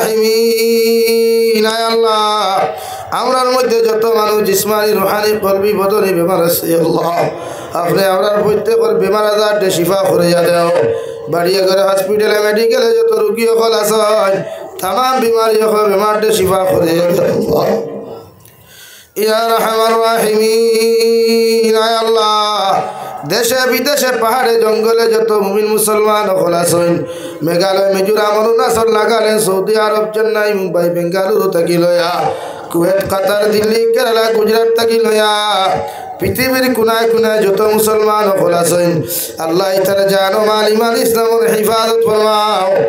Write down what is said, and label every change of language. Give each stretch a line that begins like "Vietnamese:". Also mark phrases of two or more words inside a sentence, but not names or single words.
Sylheti: রাহিমিন আয় আল্লাহ আমরার মধ্যে যত মানুষ জিসমানি রুহানি কলবি বদনি বেমার আছে আল্লাহ আপনি আমরার প্রত্যেকের বেমার আজারকে শিফা করিয়া দাও বাড়িয়া ঘরে হসপিটালে মেডিকেলে যত রোগী সকল আছে তামাম বিমারি বেমার শিফা করে আল্লাহ ইয়া রহমান রাহিমিন আয় আল্লাহ দেশে বিদেশে পাহাড়ে জঙ্গলে যত মুমিন মুসলমান সকল আছেন মেঘালয় মিজোরাম অরুণাচল নাগাল্যান্ড সৌদি আরব চেন্নাই মুম্বাই বেঙ্গালুরু থেকে লয়া কুয়েত কাতার দিল্লি কেরালা গুজরাট থেকে লয়া পৃথিবীর কোনায় কোনায় যত মুসলমান সকল আছেন আল্লাহ তাআলা জানো মাল ইমান ইসলামের হিফাজত ফরমাও